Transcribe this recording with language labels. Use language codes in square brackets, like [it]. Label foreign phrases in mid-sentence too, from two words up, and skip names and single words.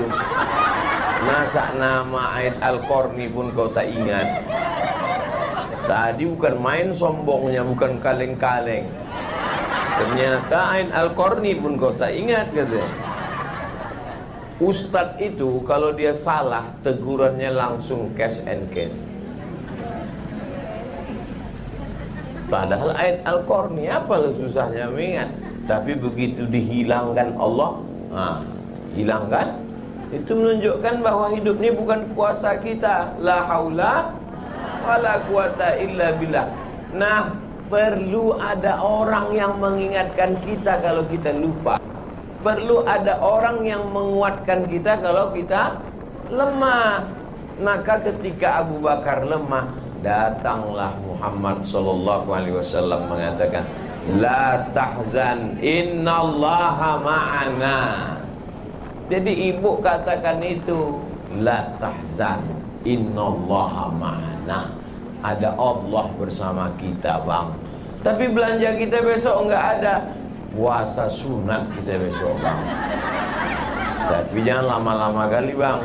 [id] Masa nama ayat Al-Qarni pun kau tak ingat. Tadi bukan main sombongnya, bukan kaleng-kaleng. Ternyata ayat Al-Qarni pun kau tak ingat, kata. Ustadz itu kalau dia salah, tegurannya langsung [en] cash and can. [id] Padahal ayat Al-Qarni apalah susahnya mengingat. Tapi begitu dihilangkan Allah, hilangkan, itu menunjukkan bahwa hidup ini bukan kuasa kita. [ar] لا حول ولا قوة إلا بالله. [id] Nah, perlu ada orang yang mengingatkan kita kalau kita lupa. Perlu ada orang yang menguatkan kita kalau kita lemah. Maka ketika Abu Bakar lemah, datanglah Muhammad [ar] صلى الله عليه وسلم [id] mengatakan, [ar] لا تحزن إن الله معنا. [id] Jadi ibu katakan itu, [ar] لا تحزن إن الله معنا. [id] Ada Allah bersama kita, bang. Tapi belanja kita besok enggak ada. Puasa sunat kita besok, bang. Tapi jangan lama-lama kali, bang.